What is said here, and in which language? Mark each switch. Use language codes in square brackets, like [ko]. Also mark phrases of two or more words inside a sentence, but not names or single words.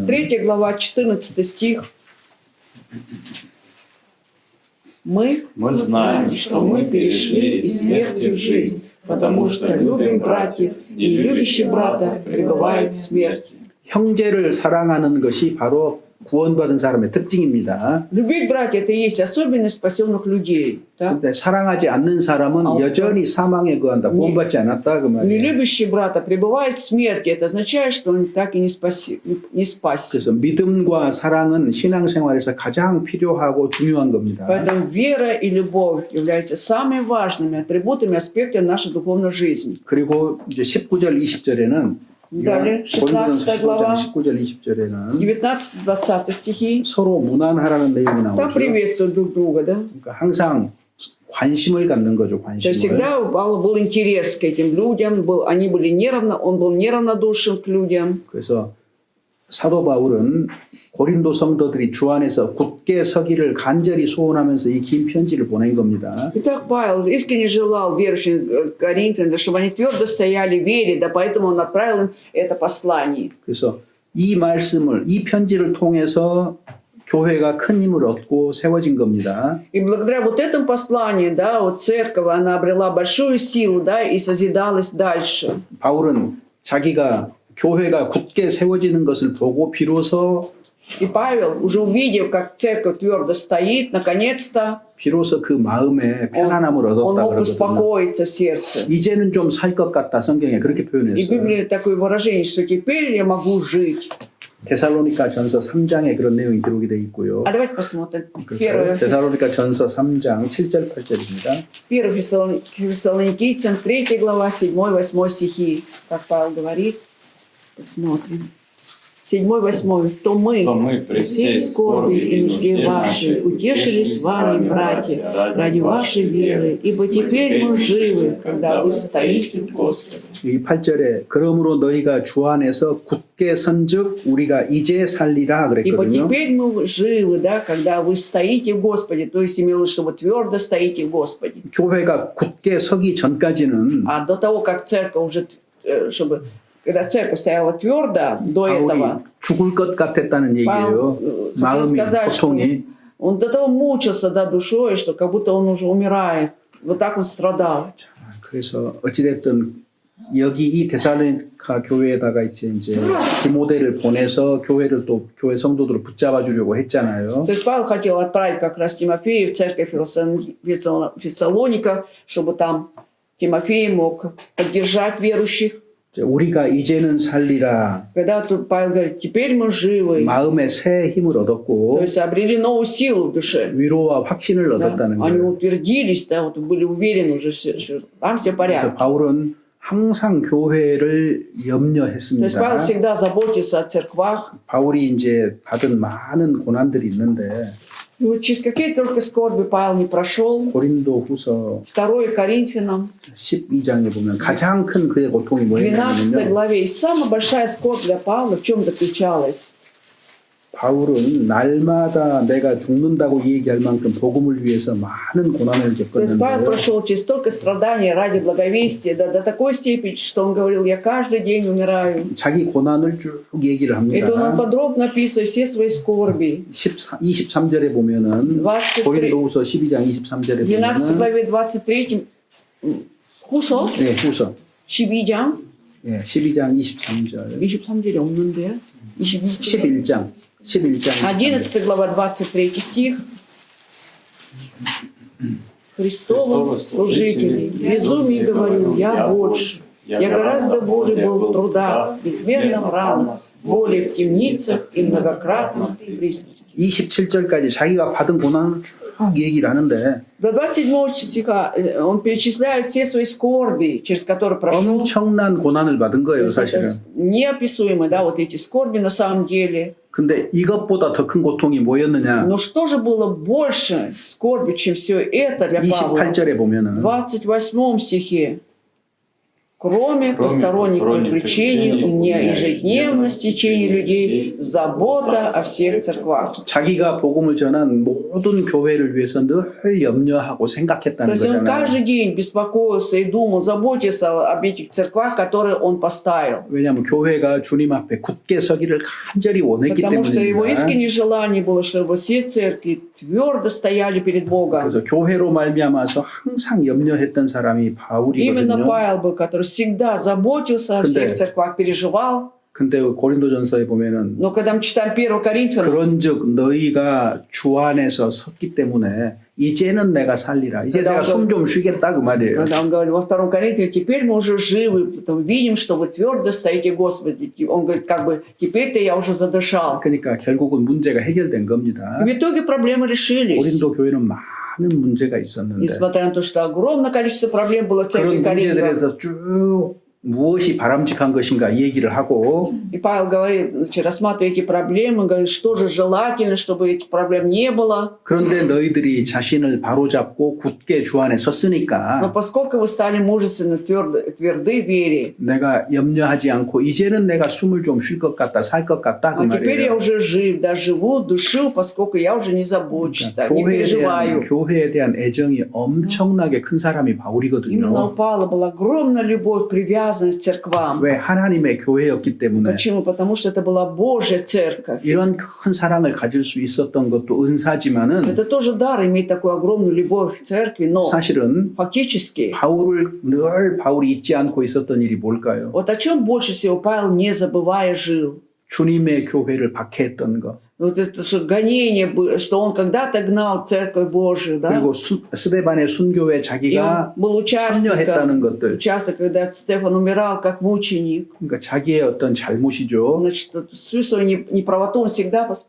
[ru] 3 глава 14 стих. Мы знаем, что мы перешли из смерти в жизнь, потому что любим братьев, и любящий брата пребывает в смерти. [ko] 형제를 사랑하는 것이 바로 구원받은 사람의 특징입니다. [ru] Любить братьев – это и есть особенность спасенных людей. Да? [ko] 근데 사랑하지 않는 사람은 아, 여전히 사망에 거한다. 구원받지 않았다 그 [ru] Не [ko] 말이에요. [ru] любящий брата пребывает в смерти. Это означает, что он так и не спасен. [ko] 그래서 믿음과 사랑은 신앙생활에서 가장 필요하고 중요한 겁니다. [ru] Поэтому вера и любовь являются самыми важными атрибутами, аспектами нашей духовной жизни. [ko] 그리고 이제 19절 20절에는 [ru] Далее, 16 глава, [ko] 19절 20절에는 [ru] 19-20 стихи. [ko] 서로 무난하라는 내용이 [ru] Там [ko] 나오죠. [ru] приветствуют друг друга, да? [ko] 그러니까 항상 관심을 갖는 거죠. [ru] То есть [ko] 관심을. [ru] всегда был интерес к этим людям, он был неравнодушен к людям. [ko] 그래서 사도 바울은 고린도 성도들이 주 안에서 굳게 서기를 간절히 소원하면서 이 긴 편지를 보낸 겁니다. [ru] Итак, Павел искренне желал верующим Коринфянам, чтобы они твердо стояли в вере, да поэтому он отправил им это послание. [ko] 그래서 이 말씀을 이 편지를 통해서 교회가 큰 힘을 얻고 세워진 겁니다. [ru] И благодаря вот этому посланию, да, вот церковь, она обрела большую силу, да, и созидалась дальше. [ko] 바울은 자기가 교회가 굳게 세워지는 것을 보고 비로소 [ru] И Павел, уже увидев, как церковь твердо стоит, наконец-то [ko] 비로소 그 마음에 편안함을 [ru] он [ko] 얻었다 [ru] мог [ko] 그러거든요. [ru] успокоиться в сердце. [ko] 이제는 좀 살 것 같다 성경에 그렇게 [ru] И в [ko] 표현했어요. [ru] Библии такое выражение, что теперь я могу жить. [ko] 데살로니가 전서 3장에 그런 내용이 기록이 되어 있고요. [ru] А давайте посмотрим. [ko] 데살로니가 전서 3장 7절 8절입니다. [ru] 1 Фессалоникийцам, 3 глава, 7-8 стихи. Как Павел говорит, посмотрим. 7, 8. То то мы мы при всей скорби и нужде вашей утешили с вами, братья, ради вашей веры, ибо теперь мы живы, когда вы стоите в Господе. [ko] 이 8절에 그러므로 너희가 주 안에서 굳게 선즉 우리가 이제 살리라 [ru] Ибо [ko] 그랬거든요. [ru] теперь мы живы, да, когда вы стоите в Господе, то есть имелось, что вы твердо стоите в Господе. [ko] 교회가 굳게 서기 전까지는 [ru] А до того, как церковь уже, чтобы, когда церковь стояла твердо, до этого, [ko] 바울이 죽을 것 같았다는 얘기예요. [ru] Павел хотел [ko] 마음이 [ru] сказать, что [ko] 고통이. [ru] он до того мучился, да, душой, что как будто он уже умирает. Вот так он страдал. [ko] 그래서 어찌됐든 여기 이 데살로니가 교회에다가 이제 디모데를 보내서 교회를 또 교회 성도들을 붙잡아 주려고 했잖아요. [ru] То есть Павел хотел отправить как раз Тимофея в церковь Фессалоника, чтобы там Тимофей мог поддержать верующих. [ko] 우리가 이제는 살리라. [ru] Когда тут Павел говорит, теперь мы живы, [ko] 마음에 새 힘을 [ru] то [ko] 얻었고 [ru] есть обрели новую силу в душе. [ko] 위로와 확신을 [ru] Да? [ko] 얻었다는 [ru] Они [ko] 거예요. [ru] утвердились, да, вот были уверены уже, что там все [ko] 그래서 [ru] порядок. [ko] 바울은 항상 교회를 [ru] То есть [ko] 염려했습니다. [ru] Павел всегда заботится о церквах. [ko] 바울이 이제 받은 많은 고난들이 있는데 [ru] И вот через какие только скорби Павел не прошел. [ko] 고린도후서 [ru] 2 Коринфянам, [ko] 12장에 보면 가장 큰 그의 고통이 [ru] 12 [ko] 뭐였냐면요. [ru] главе. И самая большая скорбь для Павла в чем заключалась? [ko] 바울은 날마다 내가 죽는다고 얘기할 만큼 복음을 위해서 많은 고난을 [ru] То есть Павел [ko] 겪었는데요. [ru] прошел через столько страданий ради благовестия, да, до такой степени, что он говорил, я каждый день умираю. [ko] 자기 고난을 쭉 얘기를 [ru] Это он [ko] 합니다. [ru] подробно описывает все свои скорби. [ko] 23절에 보면은 [ru] 23, [ko] 고린도후서 12장 23절에 [ru] 12 [ko] 보면은 [ru] главе 23 후서 [ko] 네, 후서 12장 예, 12장 23절 23절이 없는데 11장 [ru] 11 глава 23 стих. Христовым служителей, безумие говорю, я больше. Я гораздо более был в трудах, безмерном ранах, боли в темницах и многократно при смерти. [ko] 27절까지 자기가 받은 고난을 쭉 얘기를 하는데 [ru] До 27 стиха он перечисляет все свои скорби, через которые прошел. [ko] 엄청난 고난을 받은 [ru] То [ko] 거예요, [ru] есть это [ko] 사실은. [ru] неописуемые, да, вот эти скорби на самом деле. [ko] 근데 이것보다 더 큰 고통이 뭐였느냐? [ru] Но что же было больше скорби, чем все это для Павла? [ko] 28절에 [ru] В [ko] 보면은 [ru] 28 стихе. Кроме посторонних приключений, у меня ежедневно стечение людей, забота о всех церквах. [ko] 자기가 복음을 전한 모든 교회를 위해서 늘 염려하고 [ru] То [ko] 생각했다는 [ru] есть он [ko] 거잖아요. [ru] каждый день беспокоился и думал, заботился об этих церквах, которые он поставил. [ko] 왜냐하면 교회가 주님 앞에 굳게 서기를 간절히 원했기 [ru] Потому что его [ko] 때문입니다. [ru] искреннее желание было, чтобы все церкви твердо стояли перед Богом. [ko] 그래서 교회로 말미암아서 항상 염려했던 사람이 [ru] Именно [ko] 바울이거든요. [ru] Павел был, который всегда заботился о всех церквах, переживал. [ko] 근데 고린도전서에 보면은 [ru] Но когда мы читаем 1 Коринфянам, [ko] 그런즉 너희가 주 안에서 섰기 때문에 이제는 내가 살리라. 이제 내가 숨 좀 쉬겠다 그 말이에요. [ru] когда он говорит во 2 Коринфянам, теперь мы уже живы, потом видим, что вы твердо стоите, Господи. Он говорит, как бы, теперь-то я уже задышал. [ko] 그러니까 결국은 문제가 해결된 겁니다. [ru] И в итоге проблемы решились. [ko] 고린도 교회는 많은 문제가 있었는데 [ru] Несмотря на то, что огромное количество проблем было в церкви [ko] 그런 [ru] Коринфа. [ko] 문제들에서 쭉 무엇이 바람직한 것인가 얘기를 하고 [ru] И Павел говорит, значит, рассматривая эти проблемы, говорит, что же желательно, чтобы этих проблем не было. [ko] 그런데 너희들이 자신을 바로잡고 굳게 주 안에 [ru] Но [ko] 섰으니까 [ru] поскольку вы стали мужественно тверды в вере, [ko] 내가 염려하지 않고 이제는 내가 숨을 좀 쉴 것 같다 살 것 같다 그 [ru] а теперь я [ko] 말이에요. [ru] уже жив, да, живу, душу, поскольку я уже не забочусь, да, не переживаю. [ko] 교회에 대한 애정이 엄청나게 큰 사람이 [ru] Именно у [ko] 바울이거든요. [ru] Павла была огромная любовь, привязанность к церквам. [ko] 왜 하나님의 교회였기 때문에 [ru] Почему? Потому что это была Божья церковь. [ko] 이런 큰 사랑을 가질 수 있었던 것도 은사지만은 [ru] Это тоже дар иметь такую огромную любовь к церкви, но [ko] 사실은 [ru] фактически, [ko] 바울이 잊지 않고 있었던 일이 뭘까요? [ru] вот о чем больше всего Павел, не забывая, жил? [ko] 주님의 교회를 박해했던 것. [ru] Вот это что гонение, что он когда-то гнал церковь Божию, да? [ko] 그리고 스데반의 순교에 [ru] И он [ko] 자기가 [ru] был участником, [ko] 참여했다는 것들. [ru] когда Стефан умирал как мученик. [ko] 그러니까 자기의 어떤 잘못이죠. [ru] Значит, всю свою неправоту он всегда вспоминал.